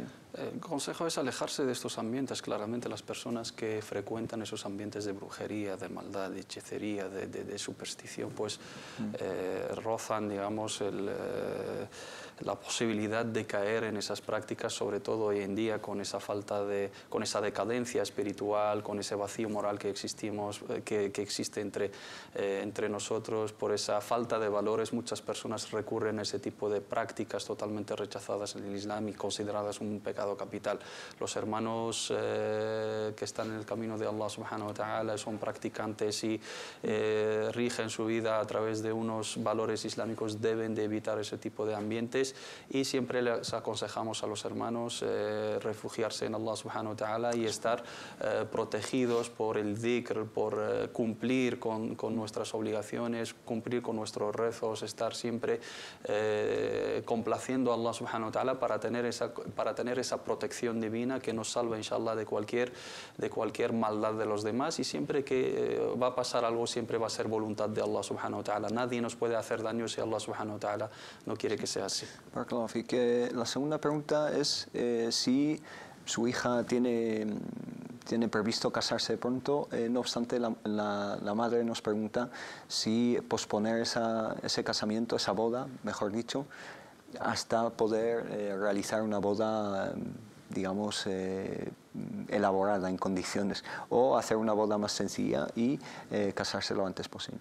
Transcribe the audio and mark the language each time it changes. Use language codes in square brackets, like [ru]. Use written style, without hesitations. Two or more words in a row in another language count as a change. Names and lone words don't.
[es] El consejo es alejarse de estos ambientes. Claramente las personas que frecuentan esos ambientes de brujería, de maldad, de hechicería, de superstición, pues rozan, digamos, la posibilidad de caer en esas prácticas, sobre todo hoy en día con esa con esa decadencia espiritual, con ese vacío moral que existe entre nosotros, por esa falta de valores. Muchas personas recurren a ese tipo de prácticas totalmente rechazadas en el Islam y consideradas un pecado capital. Los hermanos que están en el camino de [ar] الله سبحانه وتعالى [es] son practicantes y rigen su vida a través de unos valores islámicos, deben de evitar ese tipo de ambientes y siempre les aconsejamos a los hermanos refugiarse en [ar] الله سبحانه وتعالى [es] y estar protegidos por el dhikr, por cumplir con nuestras obligaciones, cumplir con nuestros rezos, estar siempre complaciendo a [ar] الله سبحانه وتعالى [es] para tener esa protección divina que nos salva inshallah de cualquier maldad de los demás, y siempre que va a pasar algo siempre va a ser voluntad de [ar] الله سبحانه وتعالى. [es] Nadie nos puede hacer daño si [ar] الله سبحانه وتعالى [es] no quiere que sea así. [ar] بارك الله فيك. [es] La segunda pregunta es si su hija tiene previsto casarse pronto, no obstante la madre nos pregunta si posponer ese casamiento, esa boda, mejor dicho, hasta poder realizar una boda, digamos, elaborada en condiciones, o hacer una boda más sencilla y casarse lo antes posible.